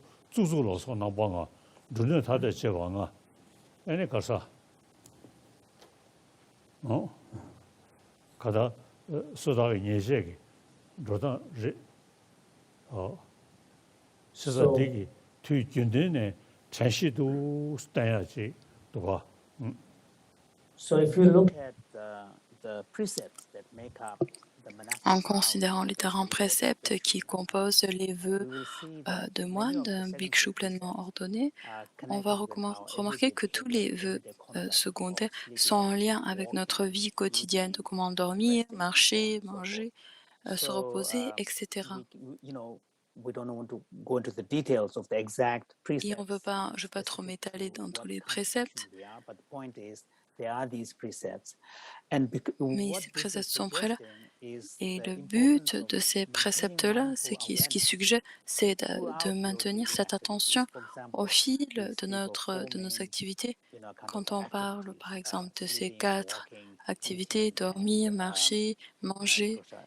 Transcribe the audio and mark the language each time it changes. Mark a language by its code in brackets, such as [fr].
[en] So if you look at the precepts that make up the monastic [fr] En considérant les 40 préceptes qui composent les vœux de moine, d'un bhikshu pleinement ordonné, on va remarquer que tous les vœux secondaires sont en lien avec notre vie quotidienne, de comment dormir, marcher, manger, se reposer, etc. [en] we don't want to go into the details of the exact precepts. [fr] Et je ne veux pas trop m'étaler dans tous les préceptes. [en] But the point is, there are these precepts. [fr] Mais ces préceptes sont prêts là. Et le but de ces préceptes-là, ce qui suggère, c'est de maintenir cette attention au fil de nos activités. Quand on parle, par exemple, de ces 4 activités, dormir, marcher, manger,